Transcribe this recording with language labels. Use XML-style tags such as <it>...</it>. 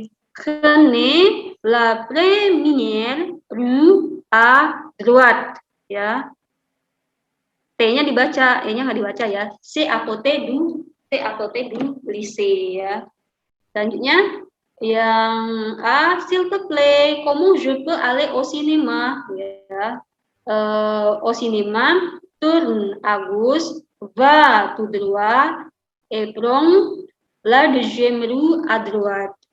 <fr>Prenez la première rue à droite ya.</fr> <id>T-nya dibaca, E-nya nggak dibaca ya.</id> <fr>C'est à côté du lycée ya.</fr> <id>Selanjutnya yang A,</id> <fr>s'il te plaît, comment je peux aller au cinéma ya. Au cinéma, tourne à gauche, va tout droit et prends la deuxième rue à droite.</fr>